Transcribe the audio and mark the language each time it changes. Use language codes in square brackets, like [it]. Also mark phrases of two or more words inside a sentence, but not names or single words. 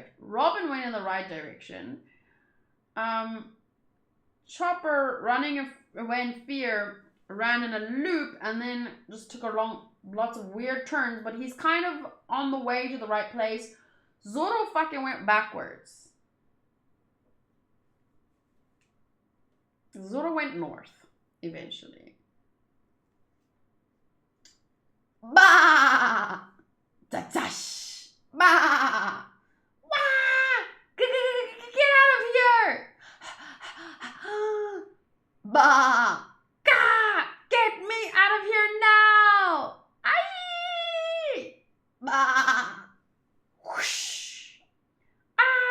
[en] Robin went in the right direction. Chopper, running away in fear, ran in a loop and then just took lots of weird turns, but he's kind of on the way to the right place. Zoro fucking went backwards. Zoro went north, eventually. Bah! Tatash! Bah! Wah! Get out of here! Bah! Gah! Get me out of here now! Aye! Bah! Whoosh! Ah!